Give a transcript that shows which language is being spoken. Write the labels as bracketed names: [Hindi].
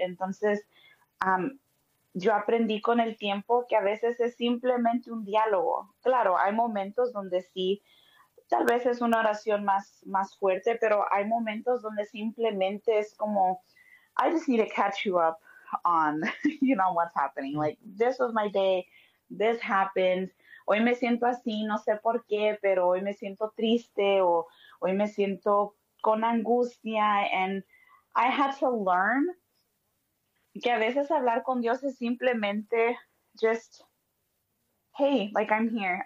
[Spanish] Entonces, yo aprendí con el tiempo que a veces es simplemente un diálogo. Claro, hay momentos donde sí, tal vez es una oración más fuerte, pero hay momentos donde simplemente es como, [English] I just need to catch you up on, you know, what's happening. Like, this was my day, this happened. [Spanish] Hoy me siento así, no sé por qué, pero hoy me siento triste o hoy me siento con angustia. [English] And I had to learn [Spanish] que a veces hablar con Dios es simplemente [English] just, hey, like I'm here.